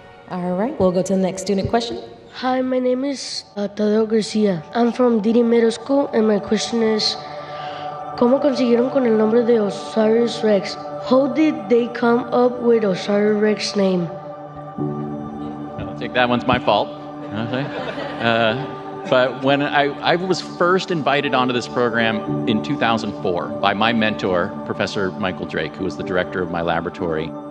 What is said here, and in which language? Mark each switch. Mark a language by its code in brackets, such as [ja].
[en] All right, we'll go to the next student question. Hi, my name is Tadeo Garcia. I'm from Didi Middle School, and my question is, [es] ¿Cómo consiguieron con el nombre de OSIRIS-REx? [en] How did they come up with OSIRIS-REx name? I think that one's my fault. But when I was first invited onto this program in 2004 by my mentor, Professor Michael Drake, who was the director of my laboratory.